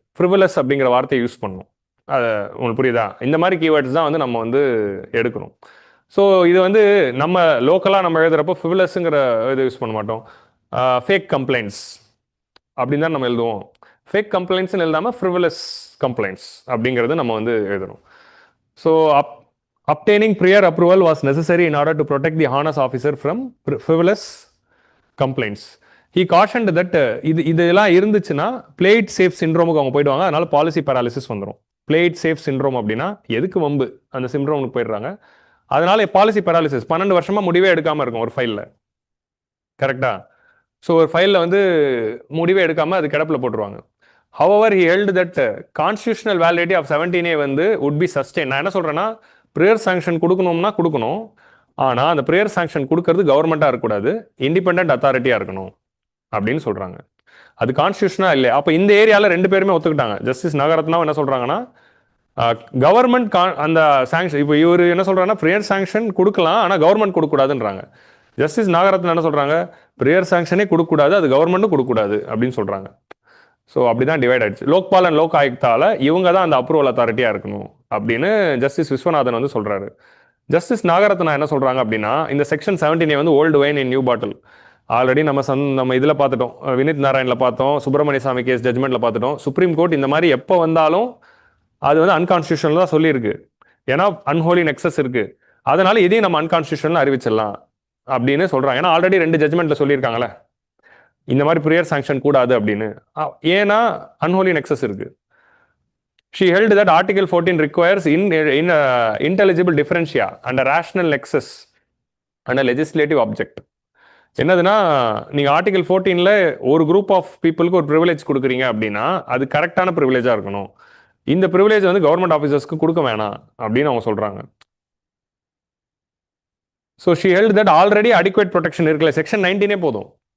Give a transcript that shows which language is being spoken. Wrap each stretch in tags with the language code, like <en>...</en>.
<ta>ஃப்ரிவலஸ் அப்படிங்கிற வார்த்தையை யூஸ் பண்ணணும். உங்களுக்கு புரியுதா? இந்த மாதிரி கீவேர்ட்ஸ் தான் வந்து நம்ம வந்து எடுக்கணும். ஸோ இது வந்து நம்ம லோக்கலாக நம்ம எழுதுறப்போ ஃப்ரிவலஸுங்கிற இது யூஸ் பண்ண மாட்டோம். ஃபேக் கம்ப்ளைண்ட்ஸ் அப்படின்னு தான் நம்ம எழுதுவோம். ஃபேக் கம்ப்ளைண்ட்ஸ்னு எழுதாமல் ஃப்ரிவலஸ் கம்ப்ளைண்ட்ஸ் அப்படிங்கிறது நம்ம வந்து எழுதணும்.</ta> <en>So obtaining prior approval was necessary in order to protect the honest officer from frivolous complaints. He cautioned that</en> <ta>இதெல்லாம் இருந்துச்சுன்னா பிளேட் சேஃப் சிண்ட்ரோமுக்கு அவங்க போயிடுவாங்க. அதனால பாலிசி பேராலிசிஸ் வந்துடும். பிளேட் சேஃப் சிண்ட்ரோம் அப்படின்னா எதுக்கு வம்பு, அந்த சிண்ட்ரோமுக்கு போயிடுறாங்க. அதனால பாலிசி பேராலிசிஸ் 12 வருஷமா முடிவே எடுக்காம இருக்கும் ஒரு ஃபைலில். கரெக்டா? ஸோ ஒரு ஃபைலில் வந்து முடிவே எடுக்காம அது கிடப்பில் போட்டுருவாங்க.</ta> <en>However, he held that constitutional validity of 17A வந்து would be sustained.</en> <ta>நான் என்ன சொல்றேன்னா, ப்ரேயர் சாங்ஷன் கொடுக்கணும்னா கொடுக்கணும். ஆனால் அந்த ப்ரேயர் சாங்ஷன் கொடுக்கறது கவர்மெண்ட்டாக இருக்கக்கூடாது, இண்டிபெண்ட் அத்தாரிட்டியாக இருக்கணும் அப்படின்னு சொல்கிறாங்க. அது கான்ஸ்டியூஷனாக இல்லை. அப்போ இந்த ஏரியாவில் 2 பேருமே ஒத்துக்கிட்டாங்க. ஜஸ்டிஸ் நகரத்னாவும் என்ன சொல்கிறாங்கன்னா, கவர்மெண்ட் அந்த சாங்ஷன், இப்போ இவர் என்ன சொல்கிறாங்கன்னா, ப்ரேயர் சாங்ஷன் கொடுக்கலாம் ஆனால் கவர்மெண்ட் கொடுக்கக்கூடாதுன்றாங்க. ஜஸ்டிஸ் நாகரத்னா என்ன சொல்கிறாங்க, ப்ரேயர் சாங்ஷனே கொடுக்கக்கூடாது, அது கவர்மெண்ட்டும் கொடுக்கக்கூடாது அப்படின்னு சொல்கிறாங்க. ஸோ அப்படி தான் டிவைட் ஆயிடுச்சு. லோக்பால் அண்ட் லோக் ஆயுக்தால இவங்க தான் அந்த அப்ரூவல் அத்தாரிட்டியாக இருக்கணும் அப்படின்னு ஜஸ்டிஸ் விஸ்வநாதன் வந்து சொல்கிறாரு. ஜஸ்டிஸ் நாகரத்னா என்ன சொல்கிறாங்க அப்படின்னா, இந்த செக்ஷன் 17A வந்து</ta> <en>Old wine in new bottle.</en> <ta>ஆல்ரெடி நம்ம இதில் பார்த்துட்டோம், வினித் நாராயணில் பார்த்தோம், சுப்பிரமணிய சாமி கேஸ் ஜட்மெண்ட்டில் பார்த்துட்டோம். சுப்ரீம் கோர்ட் இந்த மாதிரி எப்போ வந்தாலும் அது வந்து அன்கான்ஸ்டியூஷனல் தான் சொல்லியிருக்கு. ஏன்னா அன்ஹோலி நெக்ஸஸ் இருக்கு. அதனால இதையும் நம்ம அன்கான்ஸ்டியூஷனல் அறிவிச்சிடலாம் அப்படின்னு சொல்கிறாங்க. ஏன்னா ஆல்ரெடி 2 ஜட்மெண்ட்டில் சொல்லியிருக்காங்களே இந்த மாதிரி ப்ரேயர் சாங்ஷன் கூடாது அப்படின்னு. ஏன்னா அன்ஹோலி நெக்ஸஸ் இருக்கு.</ta> <en>She held that Article 14 requires intelligible differentia and a rational nexus and a legislative object.</en> <ta>என்னதுன்னா, நீங்க ஆர்டிகல் 14ல ஒரு குரூப் ஆஃப் பீப்புளுக்கு ஒரு ப்ரிவிலேஜ் கொடுக்குறீங்க அப்படின்னா அது கரெக்டான ப்ரிவிலேஜா இருக்கணும். இந்த ப்ரிவிலேஜ் வந்து கவர்மெண்ட் ஆஃபீஸர்ஸ்க்கு கொடுக்க வேணாம் அப்படின்னு அவங்க சொல்றாங்க.</ta> <en>So she held that already adequate protection இருக்குல்ல, section 19 போதும்.</en>